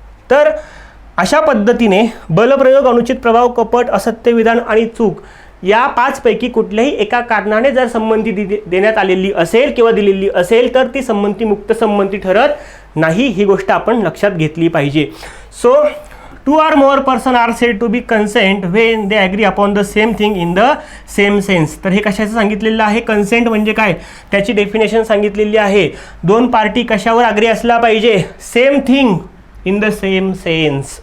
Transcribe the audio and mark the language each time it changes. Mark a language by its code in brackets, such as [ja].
[mr] तर अशा पद्धतीने बलप्रयोग, अनुचित प्रभाव, कपट, असत्य विधान आणि चूक या 5 पैकी कुठल्याही एका कारणाने जर संमती देण्यात आलेली असेल किंवा दिलेली असेल तर ती संमती मुक्त संमती ठरत नाही. ही गोष्ट आपण लक्षात घेतली पाहिजे. [en] So 2 or more person are said to be consent when they agree upon the same thing in the same sense. [mr] तर हे कशाचं सांगितलेलं आहे, कन्सेंट म्हणजे काय त्याची डेफिनेशन सांगितलेली आहे. 2 पार्टी कशावर अग्री असला पाहिजे, [en] Same thing in the same sense.